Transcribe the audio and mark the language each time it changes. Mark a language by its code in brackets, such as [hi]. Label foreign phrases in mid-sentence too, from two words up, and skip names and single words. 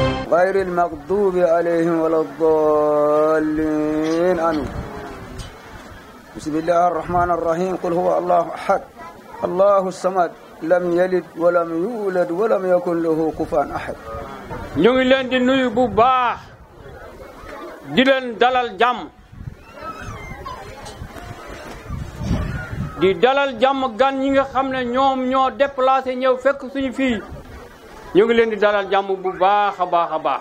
[ar] غير المغضوب عليهم ولا الضالين آمين. بسم الله الرحمن الرحيم. قل هو الله أحد الله الصمد لم يلد ولم يولد ولم يكن له كفوا أحد. [wo] ñu ngi leen di nuyu bu baax di leen dalal jàmm di dalal jàmm gan ñi nga xam ne ñoom ñoo déplacé ñëw fekk suñu fii ñu ngi leen di dalal jàmm bu baax a baax a baax.